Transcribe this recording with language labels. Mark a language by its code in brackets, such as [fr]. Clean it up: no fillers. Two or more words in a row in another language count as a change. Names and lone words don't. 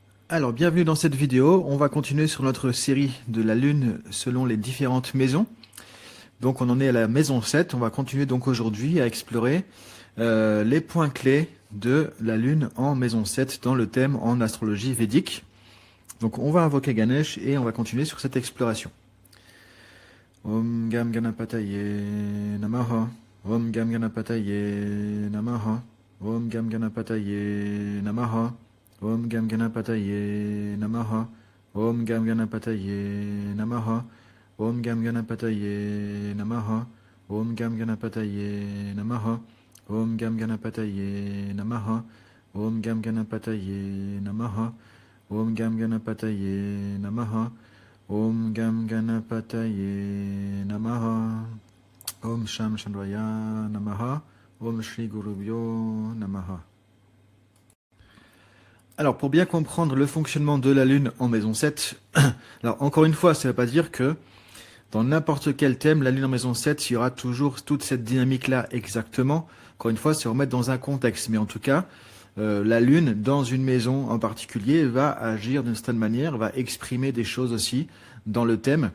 [fr] Alors, bienvenue dans cette vidéo. On va continuer sur notre série de la Lune selon les différentes maisons. Donc, on en est à la maison 7. On va continuer donc aujourd'hui à explorer les points clés de la Lune en maison 7 dans le thème en astrologie védique. Donc, on va invoquer Ganesh et on va continuer sur cette exploration. [sa] Om Gam Ganapataye Namaha. Om Gam Ganapataye Namaha. Om Gam Ganapataye Namaha. Om Gam Ganapataye Namaha. Om Gam Ganapataye Namaha. Om Gam Ganapataye Namaha. Om Gam Ganapataye Namaha. Om Gam Ganapataye Namaha. Om Gam Ganapataye Namaha. Om Gam Ganapataye Namaha. Om Gam Ganapataye Namaha. Om Sham Chandraya Namaha. Om Shri Gurubhyo Namaha. [fr] Alors, pour bien comprendre le fonctionnement de la Lune en maison 7, alors encore une fois, ça ne veut pas dire que dans n'importe quel thème, la Lune en maison 7, il y aura toujours toute cette dynamique-là exactement. Encore une fois, c'est remettre dans un contexte. Mais en tout cas, la Lune, dans une maison en particulier, va agir d'une certaine manière, va exprimer des choses aussi dans le thème.